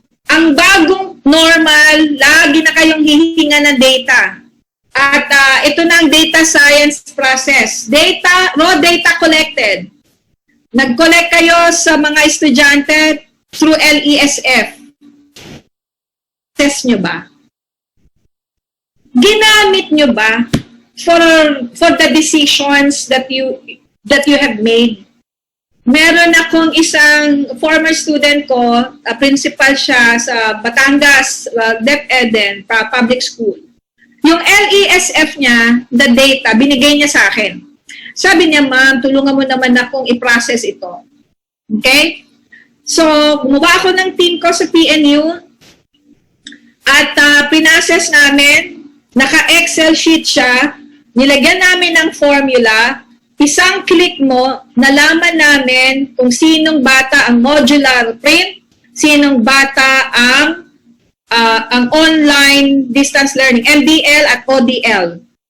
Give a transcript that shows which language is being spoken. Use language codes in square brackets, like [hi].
[tl] Ang bagong normal, lagi na kayong hihinga ng data. At ito na ang [en] data science process. Raw data collected. [tl] Nag-collect kayo sa mga estudyante through LESF. Test nyo ba? [en] Ginamit nyo ba for the decisions that you have made? [tl] Meron akong isang former student ko, principal siya sa Batangas, DepEd, public school. Yung LESF niya, [en] the data, [tl] binigay niya sa akin. Sabi niya, ma'am, tulungan mo naman akong i-process ito. Okay? So, gumawa ako ng team ko sa PNU at pinprocess namin, naka-Excel sheet siya, nilagyan namin ng formula, isang click mo, nalaman namin kung sinong bata ang modular print, sinong bata ang ang online distance learning, MDL at ODL.